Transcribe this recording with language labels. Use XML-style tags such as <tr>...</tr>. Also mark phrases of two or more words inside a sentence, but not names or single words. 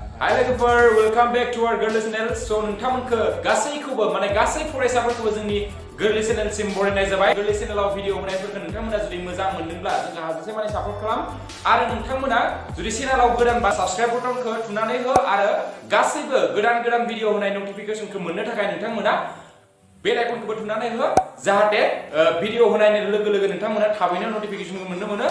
<en>Hi लोगोफोर, welcome back to our गोरलै चैनेल।</en> <brx>सो नोंथांमोनखौ गासैखौबो माने गासै फरायसाफोरखौबो जोंनि गोरलै चैनेलसिम बरायनाय जाबाय। गोरलै चैनेलाव भिडिअ होनायफोरखौ नोंथांमोना जुदि मोजां मोनदोंब्ला जोंहा हाजासे माने सापर्ट खालाम आरो नोंथांमोना जुदि चैनेलाव गोदान बा</brx> <en>subscribe button</en> <brx>थुनानै हो आरो गासैबो गोदान भिडिअ होनाय नटिफिकेशनखौ मोननो थाखाय नोंथांमोना</brx> <en>bell icon</en> <brx>थुनानै हो जाहाथे भिडिअ होनायनि लोगो लोगो नोंथांमोना थाबैनो नटिफिकेशनखौ मोननो मोनो।</brx>